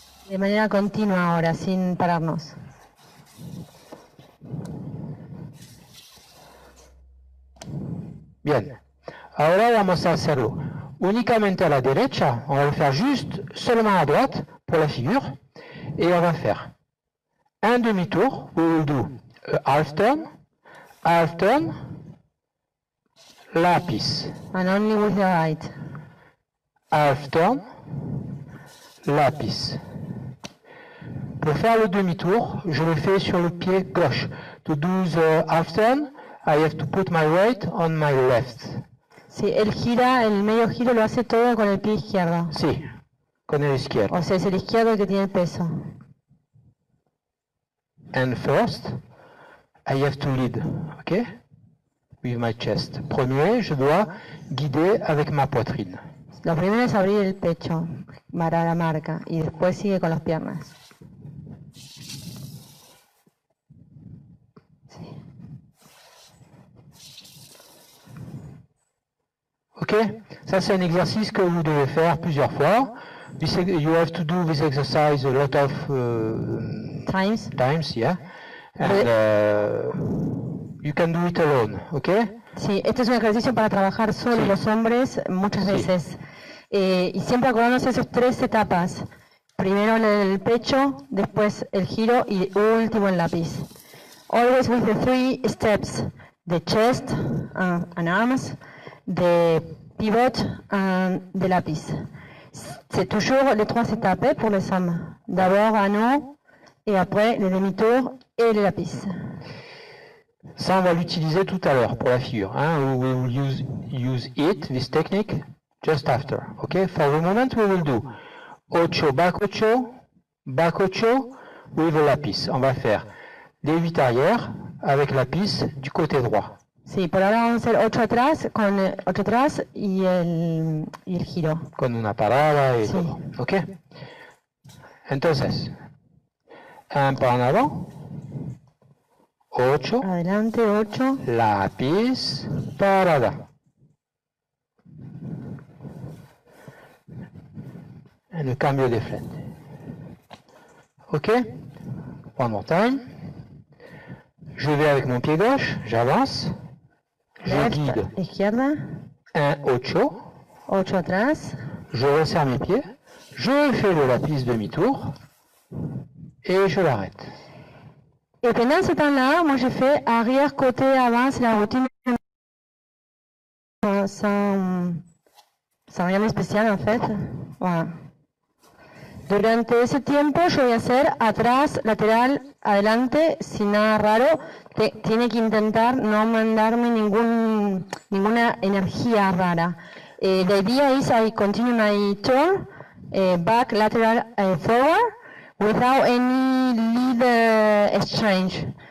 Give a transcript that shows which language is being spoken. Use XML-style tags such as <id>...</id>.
<es>De manera continua ahora, sin pararnos. Bien. Ahora vamos a hacerlo únicamente a la derecha.</es> <fr>On va le faire juste seulement à droite pour la figure. Et on va faire un demi-tour.</fr> <en>We will do a half turn, lápiz. And only with the right. Half turn, lápiz.</en> <fr>Pour faire le demi-tour, je le fais sur le pied gauche.</fr> <en>To do the half turn, I have to put my weight on my left.</en> <es>Sí, él gira, el medio giro lo hace todo con el pie izquierdo. Sí, con el izquierdo. O sea, es el izquierdo el que tiene el peso.</es> <en>And first, I have to lead, okay? With my chest.</en> <fr>Premier, je dois guider avec ma poitrine.</fr> <es>Lo primero es abrir el pecho para la marca y después sigue con las piernas.</es> <en>Ok?</en> <fr>Ça, c'est un exercice que vous devez faire plusieurs fois.</fr> <en>You have to do this exercise a lot of times, yeah. And you can do it alone, ok?</en> <es>Sí, este es un ejercicio para trabajar solo Sí. los hombres muchas Sí. veces. Y siempre acordarnos esas 3 etapas. Primero el pecho, después el giro y último el lápiz.</es> <en>Always with the 3 steps. The chest and arms, the pivot and the lápiz.</en> <fr>C'est toujours les 3 étapes pour les hommes. D'abord anneau et après le demi-tour et le lápiz. Ça, on va l'utiliser tout à l'heure pour la figure. Hein?</fr> <en>We will use it, this technique, just after. Okay? For the moment, we will do 8 back 8 with a lápiz.</en> <fr>On va faire les 8 arrière avec lápiz du côté droit.</fr> <es>Sí, por ahora vamos a hacer 8 atrás, con 8 atrás y el giro. Con una parada y Sí. todo. ¿Ok?</es> <fr>Entonces, un pas en avant, 8,</fr> <es>Adelante, 8. lápiz, parada.</es> <fr>Et le cambio de frente. Ok?</fr> <en>One more time.</en> <fr>Je vais avec mon pied gauche, j'avance. Je</fr> <en>Left,</en> <fr>guide</fr> <es>izquierda,</es> <fr>un 8.</fr> <es>8 atrás.</es> <fr>Je resserre mes pieds, je fais le lápiz demi-tour et je l'arrête. Et pendant ce temps-là, moi je fais arrière, côté, avance, la routine sans rien de spécial en fait. Voilà.</fr> <es>Durante ese tiempo yo voy a hacer atrás, lateral, adelante, sin nada raro. Tiene que intentar no mandarme ninguna energía rara.</es> <en>The idea is I continue my turn, back, lateral, forward, without any lead exchange.</en>